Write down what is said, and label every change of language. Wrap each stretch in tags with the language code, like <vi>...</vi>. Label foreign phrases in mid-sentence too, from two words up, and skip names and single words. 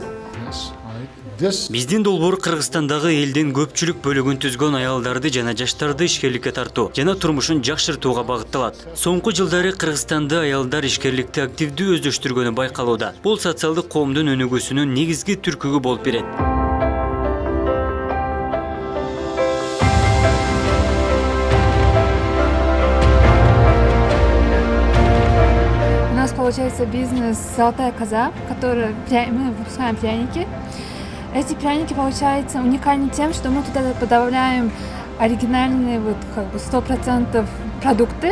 <ky>Биздин долбоор Кыргызстандагы элдин көпчүлүк бөлүгүн түзгөн аялдарды жана жаштарды ишкерликке тартуу жана турмушун жакшыртууга багытталат. Соңку жылдары Кыргызстанда аялдар ишкерликти активдүү өздөштүргөнү байкалууда. Бул социалдык коомдун өнүгүүсүнүн негизги түркүгү болуп берет.</ky> <ru>Получается бизнес «Золотая коза», который мы выпускаем пряники. Эти пряники, получается, уникальны тем, что мы туда добавляем оригинальные 100% продукты.</ru>